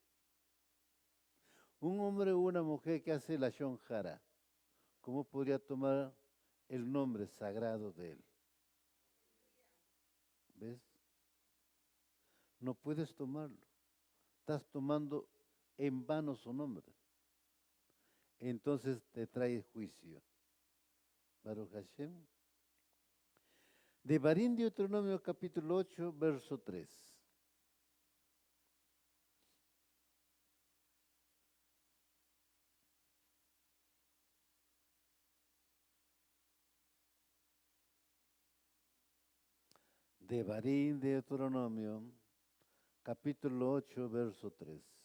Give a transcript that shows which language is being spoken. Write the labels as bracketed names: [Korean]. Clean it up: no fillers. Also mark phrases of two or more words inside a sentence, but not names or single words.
[Spanish] Un hombre o una mujer que hace la shonjara, ¿cómo podría tomar el nombre sagrado de él? ¿Ves? No puedes tomarlo. Estás tomando en vano su nombre. Entonces te trae juicio. [Hebrew] ברוך השם. [Spanish] Devarim Deuteronomio capítulo 8, verso 3. Devarim Deuteronomio capítulo 8, verso 3.